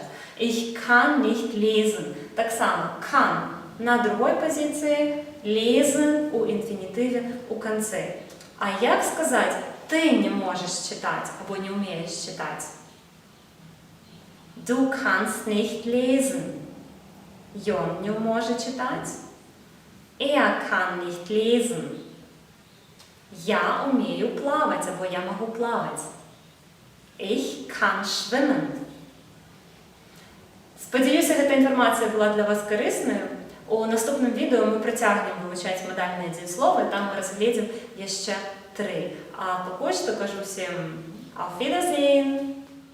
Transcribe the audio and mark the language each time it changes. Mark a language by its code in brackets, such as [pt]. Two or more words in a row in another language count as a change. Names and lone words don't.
[de] Ich kann nicht lesen. [uk] Так само, kann на другій позиції, lesen у інфінітиві у кінці. А як сказати, ти не можеш читати або не вмієш читати? [de] Du kannst nicht lesen. [uk] Йон не може читати. [de] Er kann nicht lesen. [uk] Я вмію плавати або я можу плавати. [de] Ich kann schwimmen. [uk] Сподіваюся, ця інформація була для вас корисною. У наступному відео ми притягнемо вивчати модальні дієслови, там ми розглядимо ще 3. А поки що кажу всім [de] auf Wiedersehen!